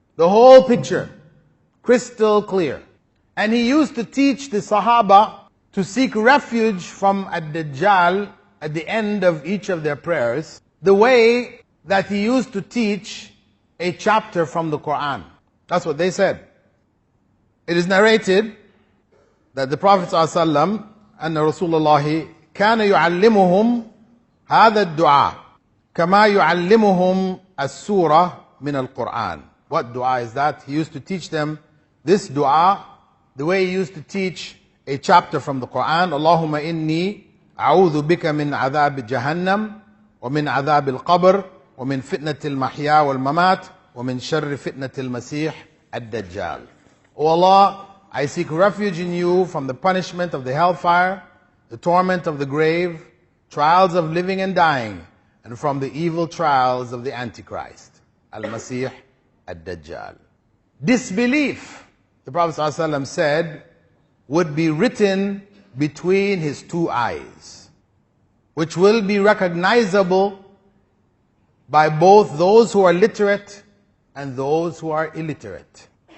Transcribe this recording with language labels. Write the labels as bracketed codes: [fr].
[en] The whole picture, crystal clear. And he used to teach the Sahaba to seek refuge from Ad-Dajjal at the end of each of their prayers, the way that he used to teach a chapter from the Quran. That's what they said. It is narrated that the Prophet ﷺ and Rasulullah [ar] كان يعلمهم هذا الدعاء كما يعلمهم السورة من القرآن. [en] What dua is that? He used to teach them this dua the way he used to teach a chapter from the Quran. [ar] اللهم إني أعوذ بك من عذاب جهنم ومن عذاب القبر ومن فتنة المحيا والممات ومن شر فتنة المسيح الدجال. [en] O Allah, I seek refuge in you from the punishment of the hellfire, the torment of the grave, trials of living and dying, and from the evil trials of the Antichrist, Al-Masih Ad-Dajjal. Disbelief, the Prophet ﷺ said, would be written between his two eyes, which will be recognizable by both those who are literate and those who are illiterate.